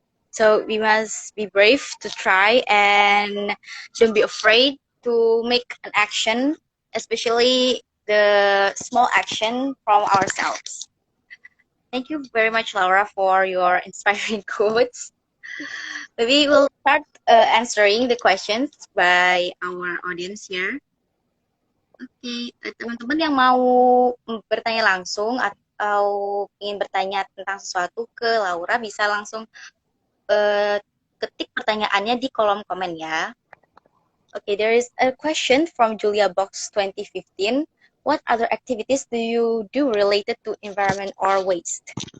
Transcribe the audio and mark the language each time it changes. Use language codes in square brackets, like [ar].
[en] So we must be brave to try and don't be afraid to make an action, especially the small action from ourselves. Thank you very much, Laura, for your inspiring quotes. Maybe we'll start answering the questions by our audience here. [id] Oke, teman-teman yang mau bertanya langsung atau ingin bertanya tentang sesuatu ke Laura bisa langsung ketik pertanyaannya di kolom komen ya. [en] Okay, there is a question from Julia Box 2015. What other activities do you do related to environment or waste?